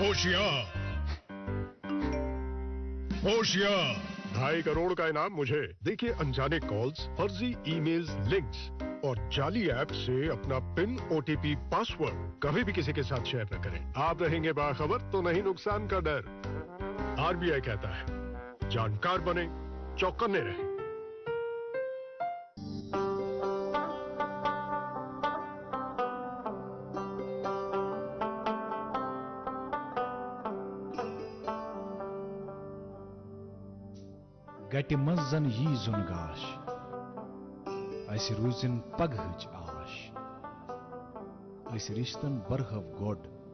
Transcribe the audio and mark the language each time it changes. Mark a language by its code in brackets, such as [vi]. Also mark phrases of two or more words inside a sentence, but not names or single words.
[ur] ہوشیار 2.5 کروڑ کا انعام مجھے دیکھیے انجانے کالز فرضی ای میلز لنکس اور جعلی ایپ سے اپنا پن OTP پاسورڈ کبھی بھی کسی کے ساتھ شیئر نہ کریں آپ رہیں گے باخبر تو نہیں نقصان کا ڈر RBI کہتا ہے جانکار بنے چوکنے رہیں [ks] گٹہِ منٛز زن یی زوٚن گاش اسہِ روٗزِن پگہٕچ آش أسۍ رِشتن برہو گۄڈ